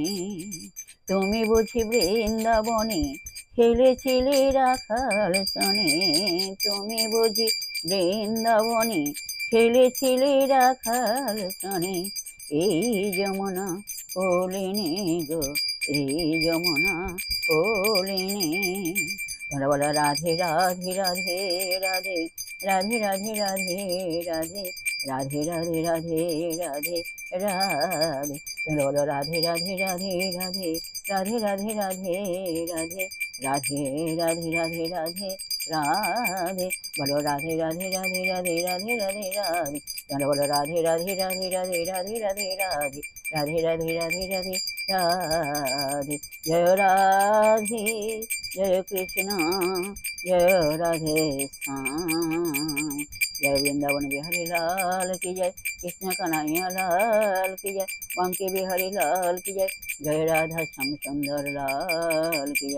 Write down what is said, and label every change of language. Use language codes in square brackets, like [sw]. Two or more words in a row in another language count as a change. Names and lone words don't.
[bn] তুমি বুঝি বৃন্দাবনে খেলেছিলে রাখাল সনে, তুমি বুঝি বৃন্দাবনে খেলেছিলে রাখাল সনে, এই যমুনা কোলেনে গো, [hi] श्री यमुना कोलिनी। बोल राधे राधे राधे राधे राधे राधे राधे राधे राधे राधे राधे राधे राधे। बोल राधे राधे राधे राधे राधे राधे राधे राधे राधे राधे राधे राधे राधे। बोलो राधे राधे राधे राधे राधे राधे राधे। बोलो राधे राधे राधे राधे राधे राधे राधे राधे राधे राधे राधे राधे। जय राधे जय कृष्ण जय राधे श्याम। जय वृंदावन बिहारी लाल की जय, कृष्ण कन्हैया लाल की जय, बांके बिहारी लाल की जय, जय राधा श्याम सुंदर लाल की जय।